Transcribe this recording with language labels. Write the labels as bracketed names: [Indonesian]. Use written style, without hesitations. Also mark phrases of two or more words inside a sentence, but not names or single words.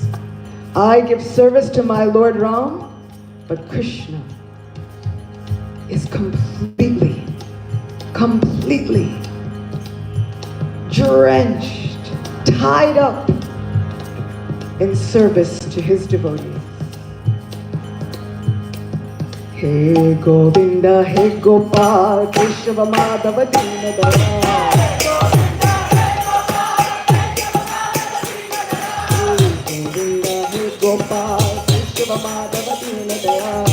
[English] I give service to my Lord Ram, but Krishna is completely drenched, tied up in service to his devotees. [Sanskrit] हे गोविन्द, हे गोपाल, केशव माधव दीन दया. हे गोविन्द, हे गोपाल, केशव माधव दीन दया.